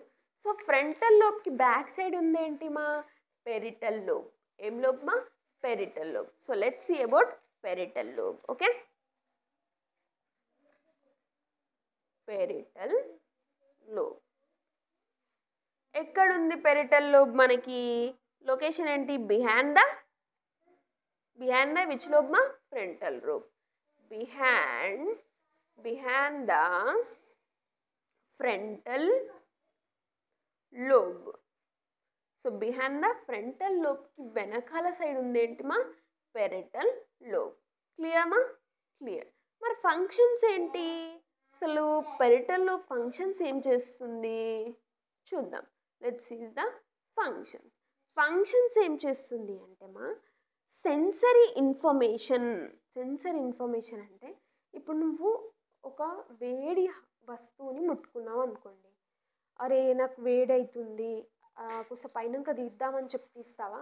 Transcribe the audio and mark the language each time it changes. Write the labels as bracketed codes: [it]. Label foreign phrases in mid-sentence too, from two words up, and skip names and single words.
[en] so frontal lobeki back side [te] ఉందేంటి మా? [en] parietal lobe. ఏం లోబ్ మా? parietal lobe. so let's see about parietal lobe. okay, parietal lobe ఎక్కడుంది? parietal lobe మనకి లొకేషన్ ఏంటి? behind the which lobe ma? Frontal lobe. Behind the frontal lobe. So behind the frontal lobe [te] కి వెనకాల [en] side [te] ఉంది ఏంటి మా? [en] Parietal lobe. Clear ma? Clear. [te] మరి ఫంక్షన్స్ ఏంటి? అసలు పెరిటల్ లోబ్ ఫంక్షన్స్ ఏం చేస్తుంది చూద్దాం. [en] let's see the functions. [te] ఫంక్షన్స్ ఏం చేస్తుంది అంటే మా [en] sensory information. sensory information [te] అంటే ఇప్పుడు నువ్వు ఒక వేడి వస్తువుని ముట్టుకున్నావు అనుకోండి, అరే నాకు వేడవుతుంది, కొంచెం పైనంక తీద్దామని చెప్పి తీస్తావా?